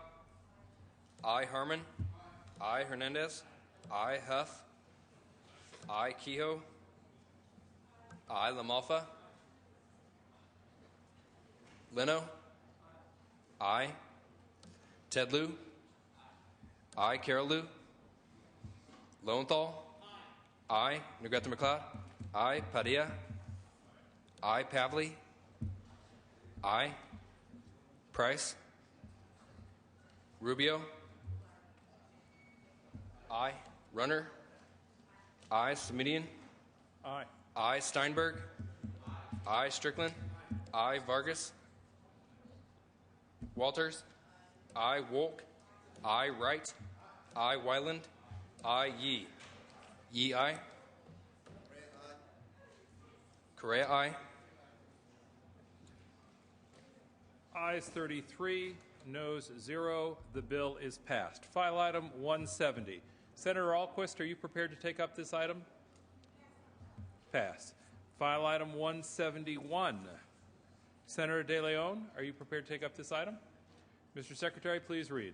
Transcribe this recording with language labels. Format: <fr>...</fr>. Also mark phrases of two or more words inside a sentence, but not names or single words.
<en>Aye. Harmon. Aye. Hernandez. Aye. Huff. Aye. Kehoe. Aye. LaMalfa. Leno. Aye. Ted Lieu. I, Carol Lieu. Lowenthal. I, Negrete McLeod. I, Padilla. I, Pavley. I, Price. Rubio. I, Runner. I, Simitian. Aye. I, Steinberg. I, Strickland. I, Vargas. Walters. I, Wolk. I, Wright. I, Wyland. I, Yee. Yee, aye. Correa, aye. Ayes 33, noes 0. The bill is passed. File item 170. Senator Alquist, are you prepared to take up this item? Pass. File item 171. Senator De Leon, are you prepared to take up this item? Mr. Secretary, please read.</en>